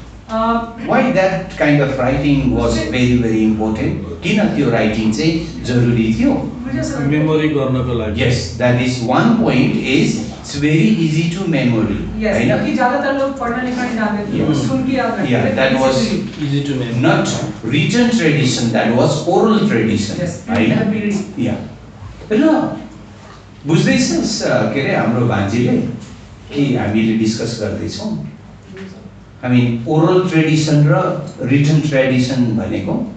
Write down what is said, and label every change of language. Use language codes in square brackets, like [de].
[en] why that kind of writing was very important [ne] किन त्यो writing चाहिँ जरुरी थियो मेमोरी गर्नको लागि [en] yes that is one point is it's very easy to memory [hi] yes क्योंकि ज्यादातर लोग पढ़ना लिखना नहीं जानते थे वो सुन के याद रखते थे [en] that was easy to memory not written tradition that was oral tradition [ne] हैन yeah ल बुझ्दैछस् के रे हाम्रो भान्जीले कि हामीले डिस्कस गर्दै छौं [en] I mean oral tradition [ne] र [en] written tradition [ne] भनेको